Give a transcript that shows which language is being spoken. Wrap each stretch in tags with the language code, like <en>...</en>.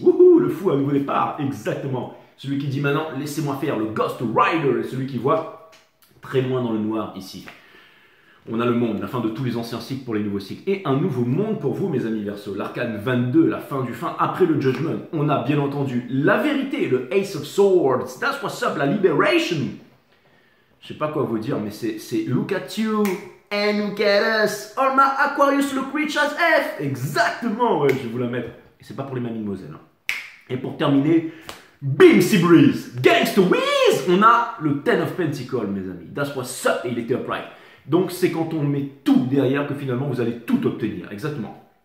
<fr>Wouhou, le fou à nouveau départ. Exactement. Celui qui dit maintenant, laissez-moi faire. Le Ghost Rider. Celui qui voit très loin dans le noir ici. On a le monde, la fin de tous les anciens cycles pour les nouveaux cycles. Et un nouveau monde pour vous, mes amis Verseau. L'arcane 22, la fin du fin, après le Judgment. On a bien entendu la vérité, le Ace of Swords.</fr> <en>That's what's up,</en> <fr>la Liberation. Je sais pas quoi vous dire, mais c'est</fr> <en>look at you and look at us. All my Aquarius look rich as F.</en> <fr>Exactement, ouais, je vais vous la mettre. Et c'est pas pour les mademoiselles. Hein. Et pour terminer, Bim Sea Breeze, Gangsta Whiz. On a le Ten of Pentacles, mes amis.</fr> <en>That's what's up,</en> <fr>et il était upright. Donc c'est quand on met tout derrière que finalement vous allez tout obtenir, exactement.</fr>